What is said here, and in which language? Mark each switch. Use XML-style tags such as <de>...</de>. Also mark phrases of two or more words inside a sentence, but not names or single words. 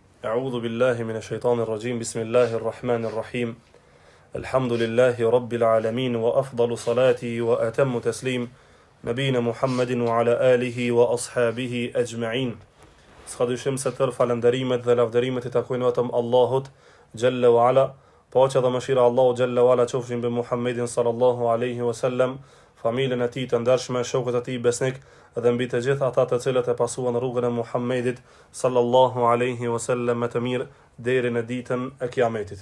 <ar>أعوذ بالله من الشيطان الرجيم بسم الله الرحمن الرحيم الحمد لله رب العالمين وأفضل صلاتي وأتم تسليم نبينا محمد وعلى آله وأصحابه أجمعين.</ar> <sq>S'ka dyshim se tërë falënderimet dhe lavdërimet I takojnë vetëm Allahut</sq> <ar>جل وعلا.</ar> <sq>Paqja dhe mëshira Allahu</sq> <ar>جل وعلا</ar> <sq>qofshin mbi Muhammedin</sq> <ar>صلى الله عليه وسلم,</ar> <sq>familjen e tij të ndershme, shokët e tij besnik dhe mbi të gjithë ata të cilët e pasuan rrugën e Muhammedit</sq> <ar>صلى الله عليه وسلم</ar> <sq>me të mirë deri në ditën e Kiametit.</sq>